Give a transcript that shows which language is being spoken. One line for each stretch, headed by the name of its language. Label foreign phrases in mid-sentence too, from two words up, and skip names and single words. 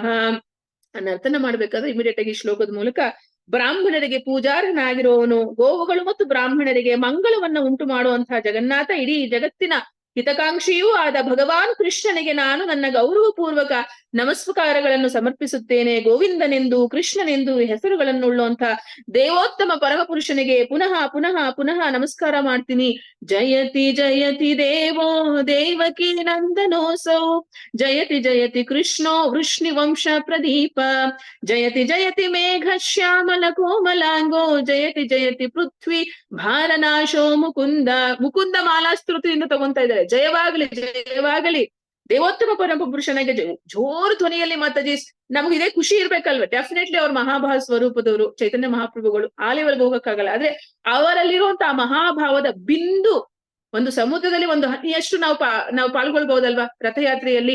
Kannada: ನರ್ತನ ಮಾಡ್ಬೇಕಾದ್ರೆ ಇಮಿಡಿಯೇಟ್ ಆಗಿ ಶ್ಲೋಕದ ಮೂಲಕ ಬ್ರಾಹ್ಮಣರಿಗೆ ಪೂಜಾರನಾಗಿರುವವನು, ಗೋವುಗಳು ಮತ್ತು ಬ್ರಾಹ್ಮಣರಿಗೆ ಮಂಗಳವನ್ನ ಉಂಟು ಮಾಡುವಂತಹ ಜಗನ್ನಾಥ ಇಡೀ ಜಗತ್ತಿನ ಹಿತಕಾಂಕ್ಷಿಯೂ ಆದ ಭಗವಾನ್ ಕೃಷ್ಣನಿಗೆ ನಾನು ನನ್ನ ಗೌರವಪೂರ್ವಕ ನಮಸ್ಕಾರಗಳನ್ನು ಸಮರ್ಪಿಸುತ್ತೇನೆ. ಗೋವಿಂದನೆಂದು ಕೃಷ್ಣನೆಂದು ಹೆಸರುಗಳನ್ನುಳ್ಳುವಂತ ದೇವೋತ್ತಮ ಪರಮಪುರುಷನಿಗೆ ಪುನಃ ಪುನಃ ಪುನಃ ನಮಸ್ಕಾರ ಮಾಡ್ತೀನಿ.
Sanskrit: ಜಯತಿ ಜಯತಿ ದೇವೋ ದೇವಕಿ ನಂದನೋಸೌ ಜಯತಿ ಜಯತಿ ಕೃಷ್ಣೋ ವೃಷ್ಣಿವಂಶ ಪ್ರದೀಪ ಜಯತಿ ಜಯತಿ ಮೇಘ ಶ್ಯಾಮಲ ಕೋಮಲಾಂಗೋ ಜಯತಿ ಜಯತಿ ಪೃಥ್ವಿ ಭಾರನಾಶೋ ಮುಕುಂದ.
Kannada: ಮುಕುಂದ ಮಾಲಾಸ್ತುತಿಯಿಂದ ತಗೊಂತಾ ಇದ್ದಾರೆ. ಜಯವಾಗಲಿ ಜಯವಾಗಲಿ ದೇವೋತ್ತಮ ಪರಮಪುರುಷನಿಗೆ ಜೋರು ಧ್ವನಿಯಲ್ಲಿ ಮಾತಾಜಿ. ನಮ್ಗೆ ಇದೇ ಖುಷಿ ಇರ್ಬೇಕಲ್ವ? ಡೆಫಿನೆಟ್ಲಿ ಅವ್ರ ಮಹಾಭಾವ ಸ್ವರೂಪದವರು ಚೈತನ್ಯ ಮಹಾಪ್ರಭುಗಳು. ಆ ಲೆವೆಲ್ಗೆ ಹೋಗಕ್ಕಾಗಲ್ಲ. ಆದ್ರೆ ಅವರಲ್ಲಿರುವಂತಹ ಮಹಾಭಾವದ ಬಿಂದು ಒಂದು ಸಮುದ್ರದಲ್ಲಿ ಒಂದು ಹನಿಯಷ್ಟು ನಾವು ಪಾಲ್ಗೊಳ್ಬಹುದಲ್ವಾ ರಥಯಾತ್ರೆಯಲ್ಲಿ?